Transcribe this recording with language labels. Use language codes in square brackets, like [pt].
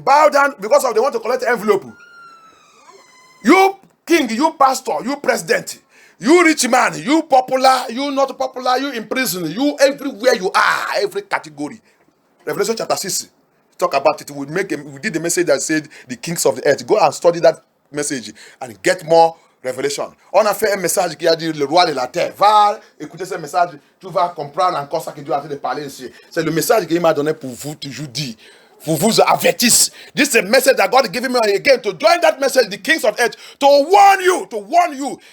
[en] Bow down because of they want to collect envelope. You king, you pastor, you president, you rich man, you popular, you not popular, you in prison, you everywhere you are, every category. Revelation chapter 6, talk about it. We did the message that said the kings of the earth. Go and study that message and get more revelation. [fr] On a fait un message qui a dit le roi de la terre. Va écouter ce message, tu vas comprendre encore ça que Dieu a en train de parler ici. C'est le message qu'il m'a donné pour vous toujours dire. Pour vous avertir. [en] This is a message that God gave me again to join that message, the kings of earth, to warn you.